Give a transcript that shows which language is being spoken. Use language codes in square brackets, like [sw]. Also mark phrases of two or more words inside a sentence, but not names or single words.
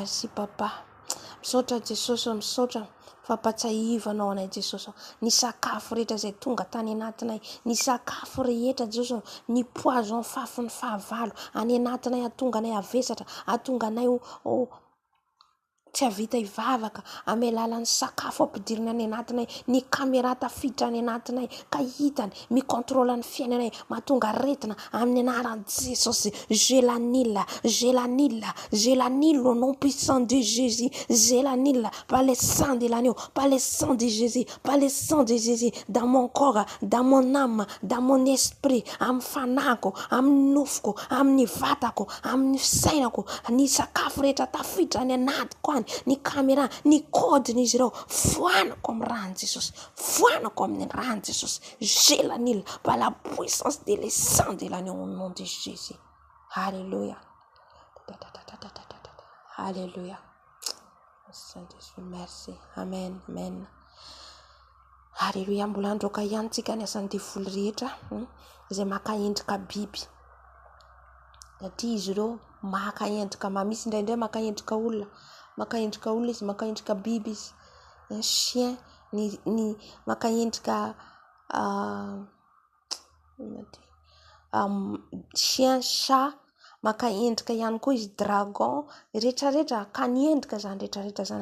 [mg] Misaotra Jesosy, misaotra fampatsahivanao anay Jesosy, ny sakafo rehetra izay tonga tany anatinay, ny sakafo rehetra Jesosy, ny poison fafin'ny fahavalo any anatinay, atonga anay avesatra, atonga anay tsy havita hivavaka amin'ny alalan'ny sakafo ampidirina any anatinay, ny caméra tafiditra any anatinay ka hitany mikontrôla ny fiainanay, mahatonga aretina amin'ny anaran'i Jesosy. [fr] Je l'annule au nom puissant de Jésus, je l'annule par le sang de l'agneau, par le sang de Jésus, par le sang de Jésus, dans mon corps, dans mon âme, dans mon esprit, [mg] amin'ny fanako, amin'ny nofoko, amin'ny vatako, amin'ny sainako, ny sakafo rehetra tafiditra any anatiko any, ny caméra, ny kodin'izy ireo, voanako amin'ny rano Jesosy, voanako amin'ny rano Jesosy. [fr] Je l'annule par la puissance de le sang de l'agneau au nom de Jésus. Alléluia. Alléluia. Saint-Esprit, merci. Amen. Amen. Alléluia. [mg] Mbola androka ihany tsika ny asan'ny devoly rehetra izay maka endrika biby. Satria izy ireo maka endrika, misy indraindray maka endrika olona, izy maka endrika biby izy. Chien ny maka endrika chien, chat, maka endrika ihany koa izy dragon, rehetrarehetra ka ny endrika zany rehetrarehetra zany.